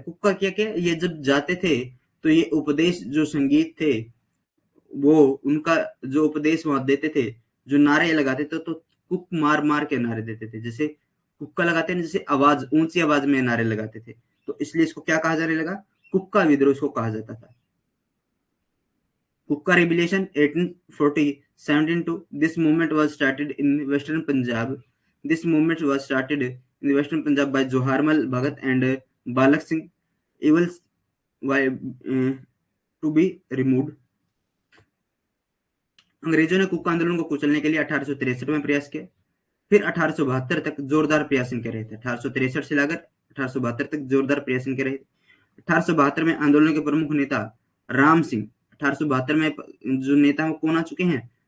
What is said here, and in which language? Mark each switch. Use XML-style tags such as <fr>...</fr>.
<hi>कुक्का क्या क्या ये जब जाते थे तो ये उपदेश जो संगीत थे वो उनका जो उपदेश वहां देते थे, जो नारे लगाते थे तो कुक मार मार के नारे देते थे। जैसे कुक्का लगाते हैं, जैसे आवाज ऊंची आवाज में नारे लगाते थे, तो इसलिए इसको क्या कहा जाने लगा? कुक्का विद्रोह इसको कहा जाता था।</hi> <en>Kukka Rebellion 1840-72. This movement was started in Western Punjab. This movement was started in the Western Punjab by Joharmal Bhagat and Balak Singh. Evils were to be removed.</en> <hi>अंग्रेजों ने कुक्का आंदोलन को कुचलने के लिए 1863 में प्रयास किया। फिर 1872 तक जोरदार प्रयास इनके रहे थे। 1863 से लेकर 1872 तक जोरदार प्रयास इनके रहे। 1872 में आंदोलन के प्रमुख नेता राम सिंह, 1872 में जो नेता कौन आ चुके हैं?</hi>